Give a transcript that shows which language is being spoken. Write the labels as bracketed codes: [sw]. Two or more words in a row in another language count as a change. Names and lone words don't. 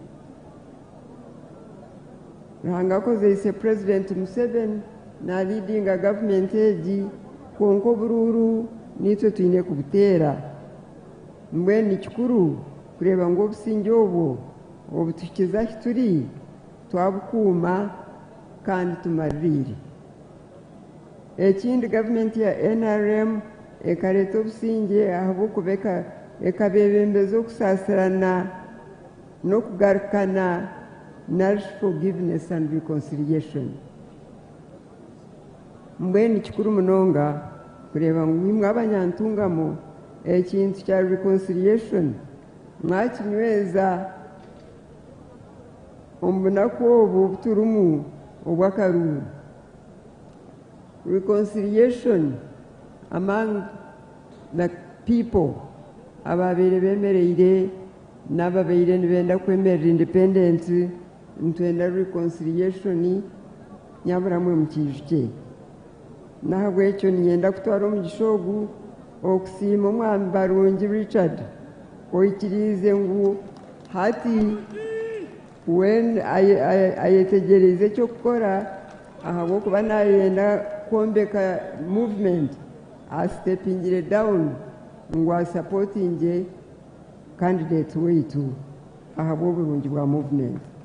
[nyn] Ruhanga akozese President Museveni na leadinga gavumenti egi kwonka obururu nitwe twine kubuteera mbwenu ni kikuru kureba ngu obusinge obwo obutuhikiza ahi turi twabukuuma kandi tumaririire. Ekindi gavumenti ya NRM ekareeta obusinge ahabw'okuba ekabebembeza okusaasirana n'okugarukana nourish [en] forgiveness and reconciliation. [nyn] Mbwenu kikuru munonga kureba ngu imwe abanyantungamo ekintu kya reconciliation mwakinyweza omu bunaku obu buturumu obw'Akaruuru. [en] Reconciliation among the people [nyn] ababeire bemereire n'ababeire nibenda kwemerera independence ntwenda reconciliation nyaburamwe mu kijuke. Nahabwekyo ninyenda kutwara omugisha ogu okusiima omwami barungi Richard oikiriize ngu hati ayetegereze ekyokukora ahabw'okuba nayenda kwombeka movement astepingire down ngu asupportinge candidate waitu ahabw'oburungi bwa movement.